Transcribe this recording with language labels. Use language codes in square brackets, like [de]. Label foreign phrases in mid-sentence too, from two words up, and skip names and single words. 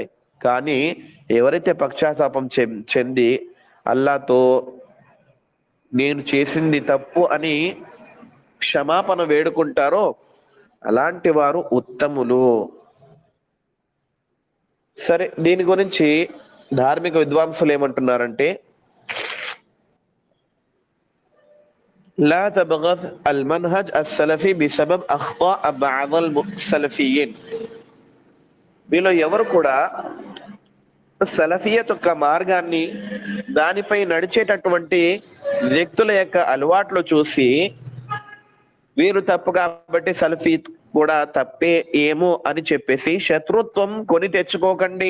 [te] కానీ ఎవరైతే పశ్చాత్తాపం చెంది అల్లాతో నేను చేసింది తప్పు అని క్షమాపణ వేడుకుంటారో అలాంటి వారు ఉత్తములు. సరే, దీని గురించి ధార్మిక విద్వాంసులు ఏమంటున్నారంటే, [ar] لا تبغض المنهج السلفي بسبب أخطاء بعض السلفيين. [te] వీళ్ళు ఎవరు కూడా సలఫియత్ యొక్క మార్గాన్ని, దానిపై నడిచేటటువంటి వ్యక్తుల యొక్క అలవాట్లు చూసి వీరు తప్పు కాబట్టి సలఫీ కూడా తప్పే ఏమో అని చెప్పేసి శత్రుత్వం కొని తెచ్చుకోకండి.